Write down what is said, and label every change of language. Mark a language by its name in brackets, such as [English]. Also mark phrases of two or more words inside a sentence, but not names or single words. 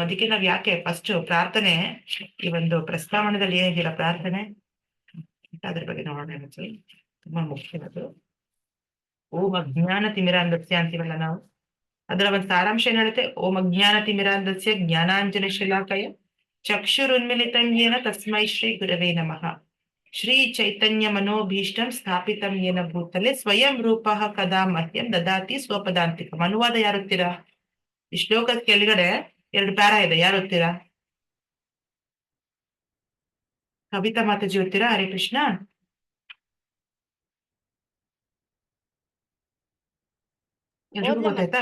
[Kannada] ಅದಕ್ಕೆ ನಾವ್ ಯಾಕೆ ಫಸ್ಟ್ ಪ್ರಾರ್ಥನೆ, ಈ ಒಂದು ಪ್ರಸ್ತಾವನೆದಲ್ಲಿ ಏನಿದೆಯಲ್ಲ ಪ್ರಾರ್ಥನೆ, ಅದ್ರ ಬಗ್ಗೆ ನೋಡೋಣ. ತುಂಬಾ ಮುಖ್ಯವಾದ [Sanskrit] ಓಂ ಅಜ್ಞಾನ ತಿಮಿರಾಂಧಸ್ಯ [Kannada] ಅಂತೀವಲ್ಲ ನಾವು, ಅದರ ಒಂದು ಸಾರಾಂಶ ಏನ್ ಹೇಳುತ್ತೆ, [Sanskrit] ಓಂ ಅಜ್ಞಾನ ತಿಮಿರಾಂಧಸ್ಯ ಜ್ಞಾನಾಂಜನ ಶಲಾಕಯ ಚಕ್ಷುರುನ್ಮಿಲಿತಂ ಯೇನ ತಸ್ಮೈ ಶ್ರೀ ಗುರವೇ ನಮಃ. ಶ್ರೀ ಚೈತನ್ಯ ಮನೋಭೀಷ್ಟಂ ಸ್ಥಾಪಿತಂ ಯೇನ ಭೂತಲೆ ಸ್ವಯಂ ರೂಪಃ ಕದಾ ಮಹ್ಯಂ ದದಾತಿ ಸ್ವಪದಾಂತಿಕಂ. [Kannada] ಅನುವಾದ ಯಾರು ಓದ್ತೀರಾ? ಈ ಶ್ಲೋಕದ ಕೆಳಗಡೆ 2 ಪ್ಯಾರಾ ಇದೆ, ಯಾರು ಓದ್ತೀರಾ? ಕವಿತಾ ಮಾತಾಜಿ ಓದ್ತೀರಾ? ಹರೇ ಕೃಷ್ಣ. ಎಲ್ರಿಗೂ ಗೊತ್ತಾಯ್ತಾ?